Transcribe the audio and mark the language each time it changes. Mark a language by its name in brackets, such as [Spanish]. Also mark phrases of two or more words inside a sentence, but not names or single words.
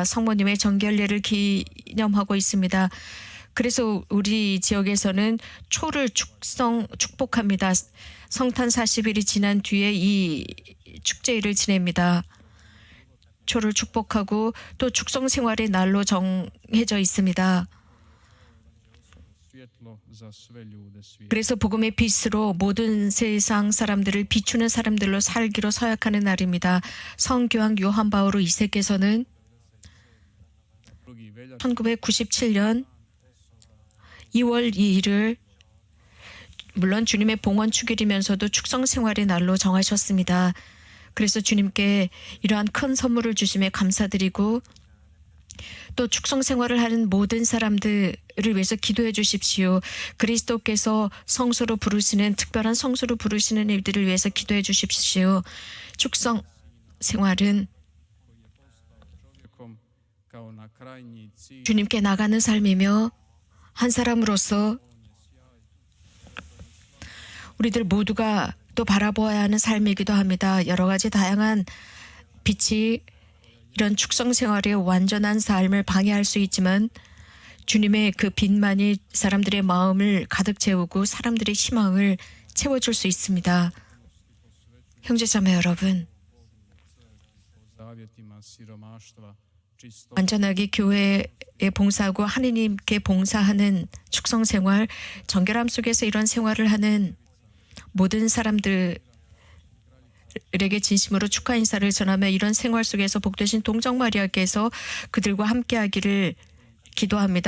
[Korean] 성모님의 정결례를 기념하고 있습니다. 그래서 우리 지역에서는 초를 축복합니다. 성탄 40일이 지난 뒤에 이 축제일을 지냅니다. 초를 축복하고 또 축성 생활의 날로 정해져 있습니다. [Croatian] svjetlo za sve ljude svijeta. [Korean] 그래서 복음의 빛으로 모든 세상 사람들을 비추는 사람들로 살기로 서약하는 날입니다. 성교황 요한 바오로 2세께서는 1997년 2월 2일을 물론 주님의 봉헌 축일이면서도 축성 생활의 날로 정하셨습니다. 그래서 주님께 이러한 큰 선물을 주심에 감사드리고 또 축성 생활을 하는 모든 사람들을 위해서 기도해 주십시오. 그리스도께서 성소로 부르시는 특별한 성소로 부르시는 일들을 위해서 기도해 주십시오. 축성 생활은 [Croatian] Čovjekom kao na krajnji cilj [Korean] 주님께 나가는 삶이며 한 사람으로서 우리들 모두가 또 바라보아야 하는 삶이기도 합니다. 여러 가지 다양한 빛이 이런 축성 생활의 완전한 삶을 방해할 수 있지만 주님의 그 빛만이 사람들의 마음을 가득 채우고 사람들의 희망을 채워줄 수 있습니다. 형제자매 여러분, [Croatian] zavjetima siromaštva, čisto [Korean] 완전하게 교회에 봉사하고 하느님께 봉사하는 축성 생활, 정결함 속에서 이런 생활을 하는 모든 사람들에게 진심으로 축하 인사를 전하며 이런 생활 속에서 복되신 동정 마리아께서 그들과 함께하기를 기도합니다.